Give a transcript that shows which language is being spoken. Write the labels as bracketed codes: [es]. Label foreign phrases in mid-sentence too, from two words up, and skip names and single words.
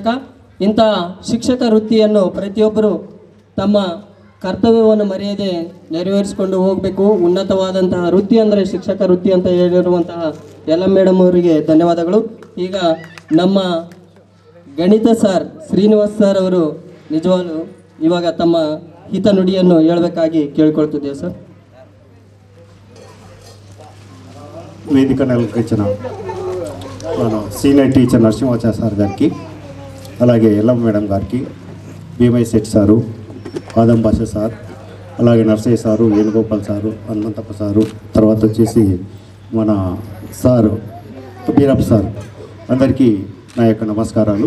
[kn] ಇಂತಹ ಶಿಕ್ಷಕ ವೃತ್ತಿಯನ್ನು ಪ್ರತಿಯೊಬ್ಬರು ತಮ್ಮ ಕರ್ತವ್ಯವನ್ನು ಮರೆಯದೆ ನೆರವೇರಿಸಿಕೊಂಡು ಹೋಗಬೇಕು. ಉನ್ನತವಾದಂತಹ ವೃತ್ತಿ ಅಂದರೆ ಶಿಕ್ಷಕ ವೃತ್ತಿ ಅಂತ ಹೇಳಿರುವಂತಹ ಎಲ್ಲ ಮೇಡಮ್ ಅವರಿಗೆ ಧನ್ಯವಾದಗಳು. ಈಗ ನಮ್ಮ ಗಣಿತ ಸರ್ ಶ್ರೀನಿವಾಸ್ ಸರ್ ಅವರು ನಿಜವಾಗ್ಲೂ ಇವಾಗ ತಮ್ಮ ಹಿತನುಡಿಯನ್ನು ಹೇಳಬೇಕಾಗಿ ಕೇಳ್ಕೊಳ್ತಿದ್ದೇವೆ ಸರ್. [te] వేదిక నెలకొచ్చిన మన [en] senior teacher [te] నరసింహాచార్య సార్ గారికి, అలాగే ఎల్లమ్మ మేడం గారికి, భీమయ్య శెట్టి సారు, ఆదం భాష సార్, అలాగే నర్సయ్య సారు, వేణుగోపాల్ సారు, హనుమంతప్ప సారు, తర్వాత వచ్చేసి మన సారు బీరప్ప సార్, అందరికీ నా యొక్క నమస్కారాలు.